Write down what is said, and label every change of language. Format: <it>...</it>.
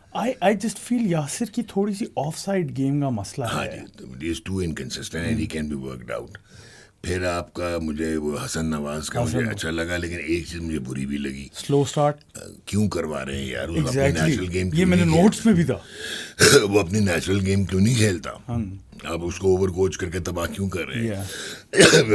<en>I just feel</en> <ur>Yasir کی تھوڑی سی of side game کا مسئلہ ہے.</ur> <en>he is too inconsistent and he can be worked out.</en> <ur>پھر آپ کا مجھے وہ حسن نواز کا مجھے اچھا لگا, لیکن ایک چیز مجھے بری بھی لگی,</ur> <en>slow start</en> <ur>کیوں کروا رہے ہیں یار. وہ اپنی نیچرل گیم, یہ میں نے نوٹس میں بھی تھا, وہ اپنی نیچرل گیم کیوں نہیں کھیلتا. آپ اس کو اوور کوچ کر کے تباہ کیوں کر رہے ہیں.</ur>